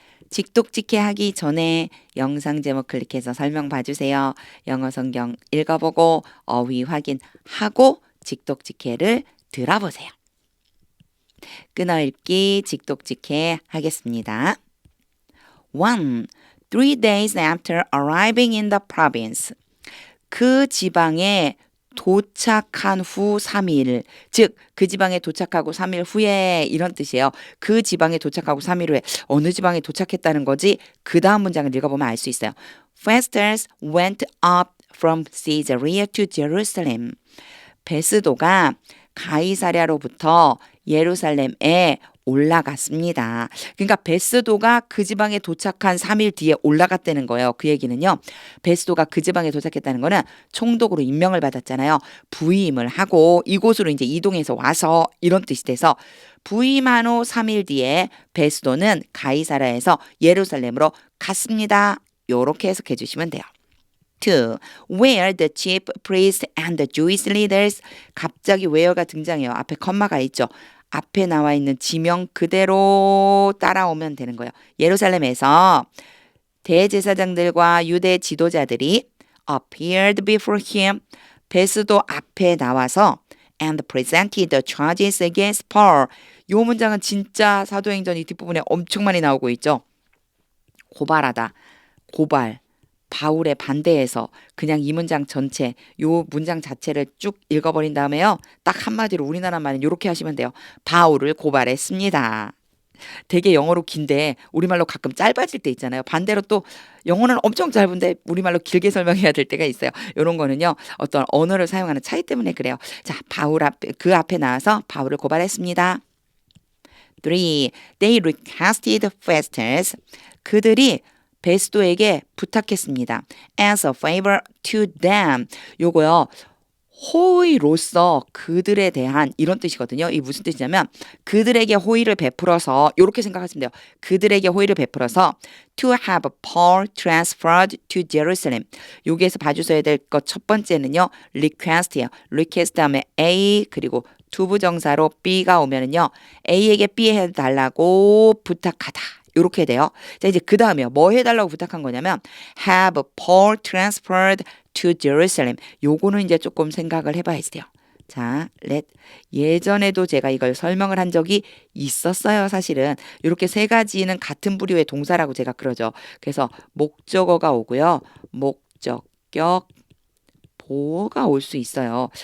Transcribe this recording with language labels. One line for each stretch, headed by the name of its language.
Korean: 직독직해 하기 전에 영상 제목 클릭해서 설명 봐주세요. 영어 성경 읽어보고 어휘 확인하고 직독직해를 들어보세요. 끊어읽기 직독직해 하겠습니다. 1.
English: 3 days after arriving in the province.
Korean: 그 지방에 도착한 후 3일, 즉 그 지방에 도착하고 3일 후에 이런 뜻이에요. 그 지방에 도착하고 3일 후에 어느 지방에 도착했다는 거지 그 다음 문장을 읽어보면 알 수 있어요.
English: Festus went up from Caesarea to Jerusalem.
Korean: 베스도가 가이사랴로부터 예루살렘에 올라갔습니다. 그러니까 베스도가 그 지방에 도착한 3일 뒤에 올라갔다는 거예요. 그 얘기는요. 베스도가 그 지방에 도착했다는 거는 총독으로 임명을 받았잖아요. 부임을 하고 이곳으로 이제 이동해서 와서 이런 뜻이 돼서 부임한 후 3일 뒤에 베스도는 가이사랴에서 예루살렘으로 갔습니다. 요렇게 해석해 주시면 돼요. 2.
English: Where the chief priests and the Jewish leaders.
Korean: 갑자기 where가 등장해요. 앞에 컴마가 있죠. 앞에 나와 있는 지명 그대로 따라오면 되는 거예요. 예루살렘에서 대제사장들과 유대 지도자들이
English: appeared before him.
Korean: 베스도 앞에 나와서
English: and presented the charges against Paul.
Korean: 이 문장은 진짜 사도행전 이 뒷부분에 엄청 많이 나오고 있죠. 고발하다, 고발. 바울에 반대해서 그냥 이 문장 전체 요 문장 자체를 쭉 읽어버린 다음에요. 딱 한마디로 우리나라 말은 이렇게 하시면 돼요. 바울을 고발했습니다. 되게 영어로 긴데 우리말로 가끔 짧아질 때 있잖아요. 반대로 또 영어는 엄청 짧은데 우리말로 길게 설명해야 될 때가 있어요. 이런 거는요. 어떤 언어를 사용하는 차이 때문에 그래요. 자, 바울 앞에 그 앞에 나와서 바울을 고발했습니다.
English: 3. They requested Festus.
Korean: 그들이 베스도에게 부탁했습니다.
English: As a favor to them.
Korean: 요거요. 호의로서 그들에 대한 이런 뜻이거든요. 이 무슨 뜻이냐면 그들에게 호의를 베풀어서 이렇게 생각하시면 돼요. 그들에게 호의를 베풀어서
English: to have Paul transferred to Jerusalem.
Korean: 여기에서 봐주셔야 될 것 첫 번째는요. request예요. request 다음에 A 그리고 투부정사로 B가 오면은요. A에게 B 해달라고 부탁하다. 이렇게 돼요. 자, 이제 그 다음에요. 뭐 해달라고 부탁한 거냐면
English: have Paul transferred to Jerusalem.
Korean: 요거는 이제 조금 생각을 해봐야지 돼요. 자, 예전에도 제가 이걸 설명을 한 적이 있었어요. 사실은 이렇게 세 가지는 같은 부류의 동사라고 제가 그러죠. 그래서 목적어가 오고요. 목적격 보어가 올 수 있어요.